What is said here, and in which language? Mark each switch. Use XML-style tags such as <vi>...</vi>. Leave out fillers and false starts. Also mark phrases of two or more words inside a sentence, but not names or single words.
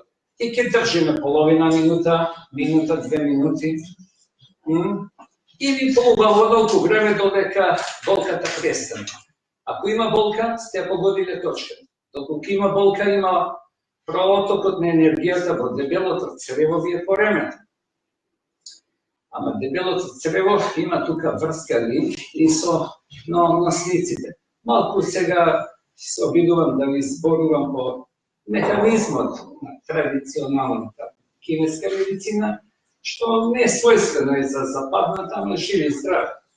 <mk>I kad držime polovina minuta, 2 minuti, ili polugavodoku vreme do neka bolkata prestane. Ako ima bolka, ste pogodili točke. Dok ima bolka, ima protok od energijata, bo debelото crevo je poremeteno. Ама дебелото црево има тука врска линк и со носниците. Малку сега се обидувам да ви зборувам по механизмот на традиционалната кинеска медицина, што не е својствено и за западната, ама живи здрав.</mk>